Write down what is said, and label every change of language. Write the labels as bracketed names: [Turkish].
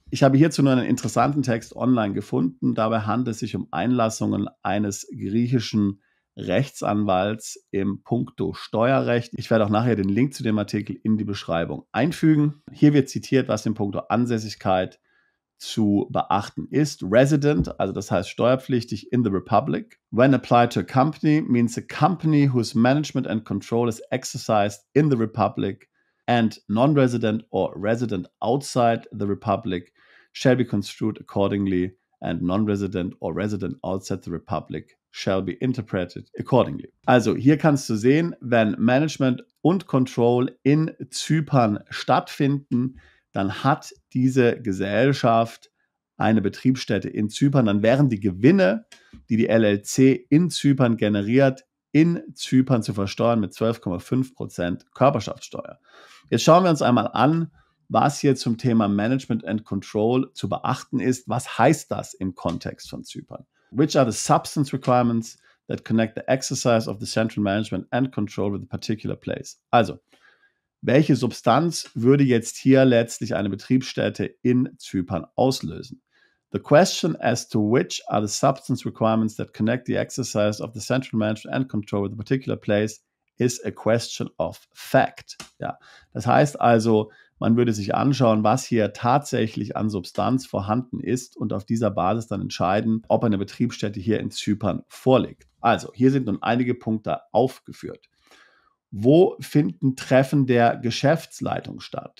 [German] Ich habe hierzu nur einen interessanten Text online gefunden. Dabei handelt es sich um Einlassungen eines griechischen Rechtsanwalts im Punkto Steuerrecht. Ich werde auch nachher den Link zu dem Artikel in die Beschreibung einfügen. Hier wird zitiert, was im Punkto Ansässigkeit zu beachten ist. Resident, also das heißt steuerpflichtig [English] in the Republic. When applied to a company means a company whose management and control is exercised in the Republic, and non-resident or resident outside the Republic shall be construed accordingly, and non-resident or resident outside the Republic shall be interpreted accordingly. [German] Also hier kannst du sehen, wenn Management und Control in Zypern stattfinden, dann hat diese Gesellschaft eine Betriebsstätte in Zypern, dann wären die Gewinne, die die LLC in Zypern generiert, in Zypern zu versteuern mit 12,5% Körperschaftssteuer. Jetzt schauen wir uns einmal an, was hier zum Thema Management and Control zu beachten ist. Was heißt das im Kontext von Zypern? [English] Which are the substance requirements that connect the exercise of the central management and control with a particular place? [German] Also, welche Substanz würde jetzt hier letztlich eine Betriebsstätte in Zypern auslösen? [English] The question as to which are the substance requirements that connect the exercise of the central management and control with a particular place is a question of fact. [German] Ja, das heißt also, man würde sich anschauen, was hier tatsächlich an Substanz vorhanden ist und auf dieser Basis dann entscheiden, ob eine Betriebsstätte hier in Zypern vorliegt. Also, hier sind nun einige Punkte aufgeführt. Wo finden Treffen der Geschäftsleitung statt?